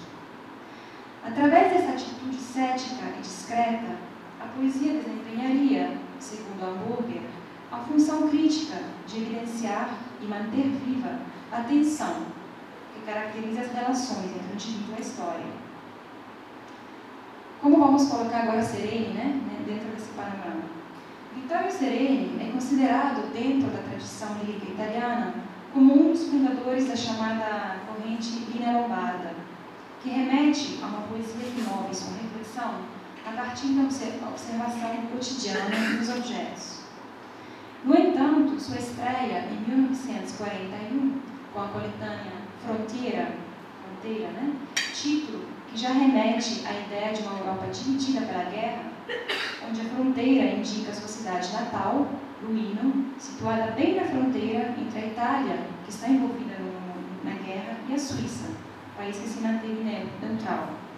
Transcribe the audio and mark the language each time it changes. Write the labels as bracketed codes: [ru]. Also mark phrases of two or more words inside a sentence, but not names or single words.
[pt] Através dessa atitude cética e discreta, a poesia desempenharia, segundo Hamburger, a função crítica de evidenciar e manter viva a tensão que caracteriza as relações entre o indivíduo e a história. Como vamos colocar agora Sereni, dentro desse panorama? Vittorio Sereni é considerado, dentro da tradição lírica italiana, como um dos fundadores da chamada corrente [it] linea lombarda, [pt] que remete a uma poesia de móveis com reflexão a partir da observação cotidiana dos objetos. No entanto, sua estreia em 1941, com a coletânea Fronteira, título que já remete à ideia de uma Europa dividida pela guerra, onde a fronteira indica a sua cidade natal, Luino, situada bem na fronteira entre a Itália, que está envolvida na guerra, e a Suíça, país que se manteve neutral.